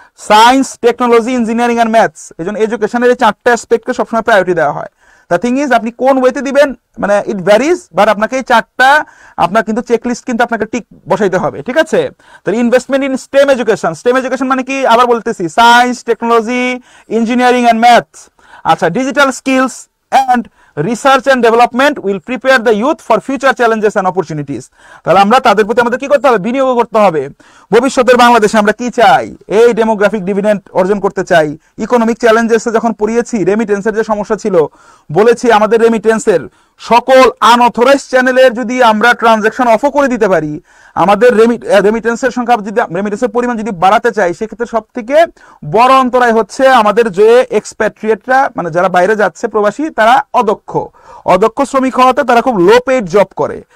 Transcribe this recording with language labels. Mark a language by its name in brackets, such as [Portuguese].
[Bangla] Science, technology, engineering and maths, এই জন্য এডুকেশনের এই 4টা অ্যাসপেক্টকে সবসময় প্রায়োরিটি দেওয়া হয়। [English] the thing is [Bangla] আপনি কোন ওয়েতে দিবেন মানে [English] it varies, [Bangla] বাট আপনাকে এই 4টা আপনার কিন্তু চেকলিস্ট কিন্তু আপনাকে টিক বসাইতে হবে, ঠিক আছে। তাহলে [English] investment in STEM education, [Bangla] stem education মানে কি আবার বলতেছি, science, technology, engineering and maths. আচ্ছা, [English] Digital skills and research and development will prepare the youth for future challenges and opportunities। [Bangla] তাহলে আমরা তাদের প্রতি আমাদের কি করতে হবে, বিনিয়োগ করতে হবে। ভবিষ্যতের বাংলাদেশে আমরা কি চাই, এই ডেমোগ্রাফিক ডিভিডেন্ড অর্জন করতে চাই। ইকোনমিক চ্যালেঞ্জেসে যখন পড়িয়েছি, রেমিটেন্সের যে সমস্যা ছিল, বলেছি আমাদের রেমিটেন্সের সকল আনঅথরাইজ চ্যানেলের যদি আমরা ট্রানজাকশন অফও করে দিতে পারি, আমাদের রেমিটেন্সের সংখ্যা যদি রেমিটেন্সের পরিমাণ যদি বাড়াতে চাই, সেক্ষেত্রে সব থেকে বড় অন্তরায় হচ্ছে আমাদের যে এক্সপ্যাট্রিয়েটরা মানে যারা বাইরে যাচ্ছে প্রবাসী, তারা অদক্ষ শ্রমিক হওয়াতে তারা খুব লো পেইড জব করে।